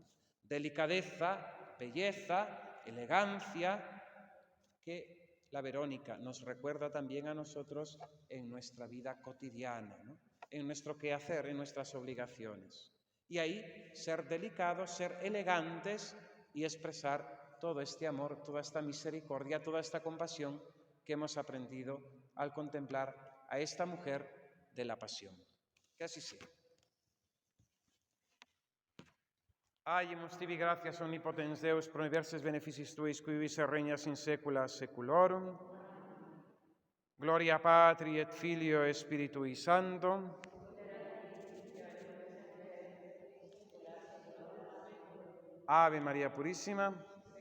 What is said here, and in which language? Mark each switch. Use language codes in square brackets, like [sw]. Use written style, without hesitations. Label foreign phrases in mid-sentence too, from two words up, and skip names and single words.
[es] Delicadeza, belleza, elegancia, que la Verónica nos recuerda también a nosotros en nuestra vida cotidiana, ¿no?, en nuestro quehacer, en nuestras obligaciones. Y ahí ser delicados, ser elegantes y expresar todo este amor, toda esta misericordia, toda esta compasión que hemos aprendido al contemplar a esta mujer de la Pasión. Que así sea. [la] Agimus tibi gratias omnipotens Deus, pro diverses beneficis tuis, qui vis regnas in saecula saeculorum. Gloria Patri et Filio et Spiritui Sancto. Ave Maria Purissima.